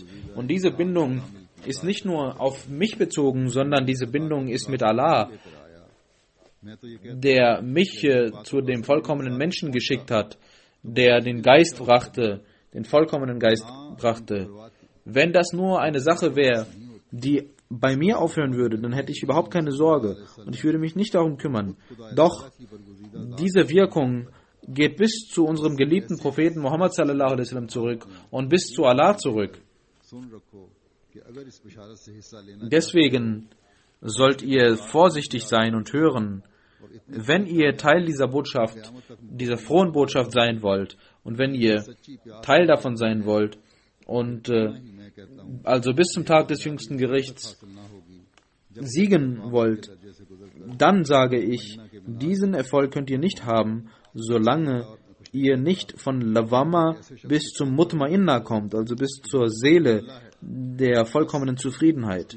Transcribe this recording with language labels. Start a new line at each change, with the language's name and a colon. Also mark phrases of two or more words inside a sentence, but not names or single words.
German: Und diese Bindung ist nicht nur auf mich bezogen, sondern diese Bindung ist mit Allah, der mich zu dem vollkommenen Menschen geschickt hat, der den Geist brachte, den vollkommenen Geist brachte. Wenn das nur eine Sache wäre, die bei mir aufhören würde, dann hätte ich überhaupt keine Sorge und ich würde mich nicht darum kümmern. Doch diese Wirkung geht bis zu unserem geliebten Propheten Muhammad
Arabic: صلى الله عليه وسلم
German: zurück und bis zu Allah zurück. Deswegen sollt ihr vorsichtig sein und hören, wenn ihr Teil dieser Botschaft, dieser frohen Botschaft sein wollt und wenn ihr Teil davon sein wollt und also bis zum Tag des jüngsten Gerichts siegen wollt, dann sage ich, diesen Erfolg könnt ihr nicht haben, solange ihr nicht von Lawama bis zum Mutmainna kommt, also bis zur Seele der vollkommenen Zufriedenheit.